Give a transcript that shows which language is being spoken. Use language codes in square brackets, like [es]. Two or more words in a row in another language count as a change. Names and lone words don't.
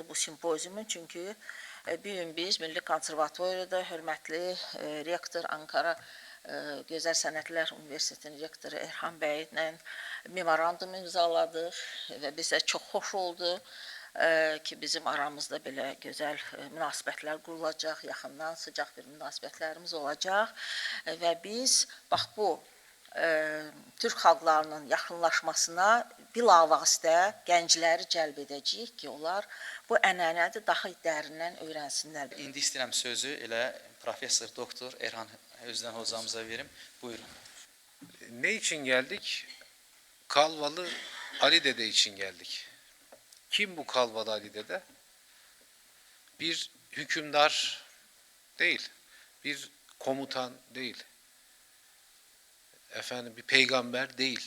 [az] bu simpoziumun, çünki bir gün biz Milli Konservatoriyada hörmətli rektor Ankara Gözəl Sənətlər Universitetinin rektoru Erhan bəylə memorandum imzaladıq və bizə çox xoş oldu ki, bizim aramızda belə gözəl münasibətlər qurulacaq, yaxından sıcaq bir münasibətlərimiz olacaq və biz bax bu Türk xalqlarının yaxınlaşmasına bilavasitə gəncləri cəlb edəcəyik ki, onlar bu ənənəni daha dərindən öyrənsinlər. İndi istəyirəm sözü elə professor doktor Erhan Özden hocamıza verim. Buyurun. [tr] Ne için geldik? Kalvalı Ali Dede için geldik. Kim bu Kalvalı Ali Dede? Bir hükümdar değil, bir komutan değil, efendim bir peygamber değil.